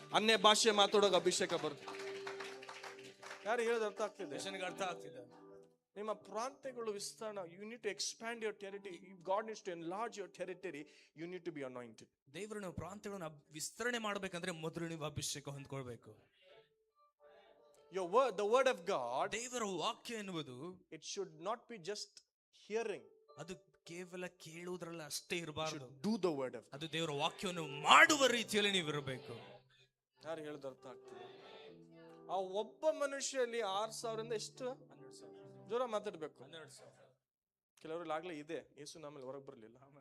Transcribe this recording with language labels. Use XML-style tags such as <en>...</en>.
<kn>ಅನ್ಯ ಭಾಷೆ ಮಾತಾಡೋಗ ಅಭಿಷೇಕ ಬರುತ್ತೆ. ಯಾರು ಹೇಳೋದು ಅರ್ಥ ಆಗ್ತಿದೆ? ಅರ್ಥ ಆಗ್ತಿದೆ. ನಿಮ್ಮ ಪ್ರಾಂತ್ಯಗಳು ವಿಸ್ತರಣೆ.</kn> <en>You need to expand your territory. If God needs to enlarge your territory, you need to be anointed.</en> <kn>ದೇವರು ನಾವು ಪ್ರಾಂತ್ಯಗಳನ್ನು ವಿಸ್ತರಣೆ ಮಾಡ್ಬೇಕಂದ್ರೆ ಮೊದಲು ನೀವು ಅಭಿಷೇಕ ಹೊಂದ್ಕೊಳ್ಬೇಕು.</kn> <en>The word of God,</en> <kn>ದೇವರ ವಾಕ್ಯ ಎನ್ನುವುದು,</kn> <en>it should not be just hearing.</en> <kn>ಅದು ಕೇವಲ ಕೇಳುವುದರಲ್ಲ ಅಷ್ಟೇ ಇರಬಾರದು.</kn> <en>Do the word of God.</en> <kn>ಅದು ದೇವರ ವಾಕ್ಯವನ್ನು ಮಾಡುವ ರೀತಿಯಲ್ಲಿ ನೀವು ಇರಬೇಕು. ಯಾರು ಹೇಳೋದು ಅರ್ಥ ಆಗ್ತದೆ? ಆ ಒಬ್ಬ ಮನುಷ್ಯಲ್ಲಿ 6,000 ಇಂದ ಎಷ್ಟು? 12,000. ಜೋರ ಮಾತಾಡ್ಬೇಕು. 12,000. ಕೆಲವರಲ್ಲಿ ಆಗ್ಲೇ ಇದೆ. ಯೇಸು ನಮ್ಮಲ್ಲಿ ಹೊರಗೆ ಬರಲಿಲ್ಲ.</kn>